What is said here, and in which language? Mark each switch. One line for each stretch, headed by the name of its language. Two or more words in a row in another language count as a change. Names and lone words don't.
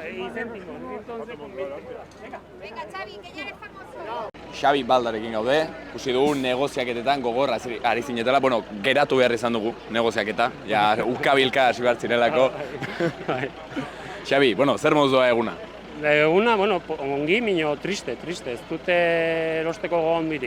Spanish: Y céntimos, entonces con 20. Venga, Xavi, que ya eres famoso.
Basque: Xabi Baldarekin gaude, ikusi dugu negoziaketetan gogor ari zinetela, bueno, geratu behar izan dugu negoziaketa, ja ukabilka hasi behar zirelako. Xabi, bueno, zer moduz doa eguna? Eguna, bueno, ongi, mino, triste, ez dute erosteko gogon birik.